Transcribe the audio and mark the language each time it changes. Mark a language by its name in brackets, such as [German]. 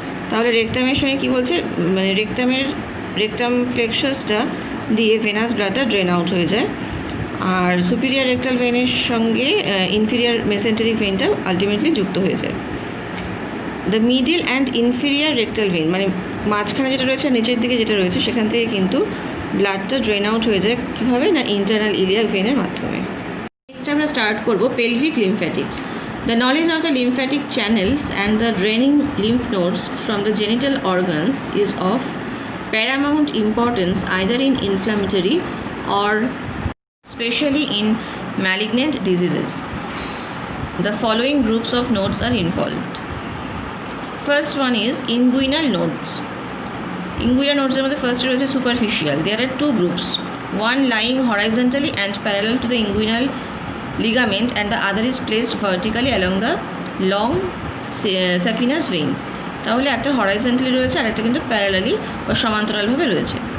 [Bangla] তাহলে রেকটামের সঙ্গে কী বলছে, মানে রেকটাম প্লেক্সাসটা দিয়ে ভেনাস ব্লাডটা ড্রেন আউট হয়ে যায়, আর সুপিরিয়ার রেকটাল ভেনের সঙ্গে ইনফিরিয়ার মেসেন্টারিক ভেনটা আলটিমেটলি যুক্ত হয়ে যায়. The middle and inferior rectal when, মানে মাঝখানে যেটা রয়েছে নিচের দিকে যেটা রয়েছে সেখান থেকে কিন্তু ব্লাডটা ড্রেন আউট হয়ে যায়. কীভাবে না, ইন্টারনাল ইলিয়াক ভেনের মাধ্যমে. নেক্সট আমরা স্টার্ট করবো pelvic লিম্ফ্যাটিক্স. [English] The knowledge of the lymphatic channels and the draining lymph nodes from the genital organs is of paramount importance either in inflammatory or especially in malignant diseases. The following groups of nodes are involved. First one is inguinal nodes. Inguinal nodes [Bangla] er moddhe first royeche [English] superficial. There are 2 groups, one lying horizontally and parallel to the inguinal ligament and the other is placed vertically along the long saphenous vein. [Bangla] তাহলে একটা horizontally রয়েছে আর একটা কিন্তু parallelly বা সমান্তরালভাবে রয়েছে.